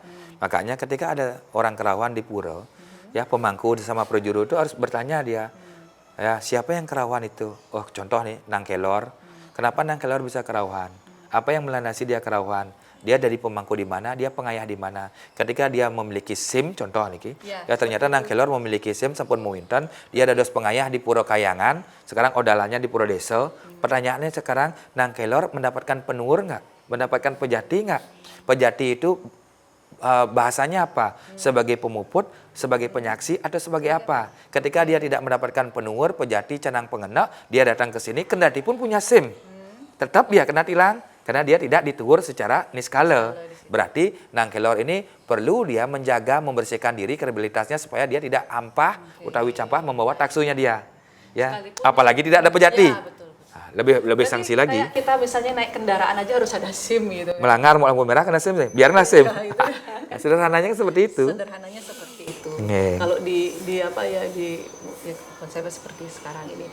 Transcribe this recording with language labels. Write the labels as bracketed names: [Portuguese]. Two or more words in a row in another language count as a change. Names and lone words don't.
[Indonesian] Makanya ketika ada orang kerauhan di pura, ya pemangku sama prajuru itu harus bertanya dia. Ya, siapa yang kerauhan itu? Oh, contoh nih, Nang Kelor. Kenapa Nang Kelor bisa kerauhan? Apa yang melandasi dia kerauhan? Dia dari pemangku di mana? Dia pengayah di mana? Ketika dia memiliki SIM, contoh nih, ya ternyata Nang Kelor memiliki SIM [Balinese] sampun mewinten, [Indonesian] dia ada dos pengayah di Pura Kayangan, sekarang odalannya di Pura Desa. Pertanyaannya sekarang, Nang Kelor mendapatkan penuur nggak? Mendapatkan pejati nggak? Pejati itu bahasanya apa? Sebagai pemuput, sebagai penyaksi, atau sebagai apa? Ketika dia tidak mendapatkan penuur, pejati, canang pengenak, dia datang ke sini, kendati pun punya SIM. Tetap dia kena tilang, karena dia tidak dituur secara niskala. Berarti Nang Kelor ini perlu dia menjaga, membersihkan diri, kredibilitasnya, supaya dia tidak [Balinese] ampah, utawi campah, [Indonesian] membawa taksunya dia. Ya, apalagi tidak ada pejati. Ya, betul. Lebih sanksi lagi. Kayak kita misalnya naik kendaraan aja harus ada SIM gitu. Melanggar mau lampu merah kena SIM, biarlah SIM. Itu. Sederhananya kan seperti itu. Sederhananya seperti itu. Nge. Kalau di apa ya di konsepnya seperti sekarang ini.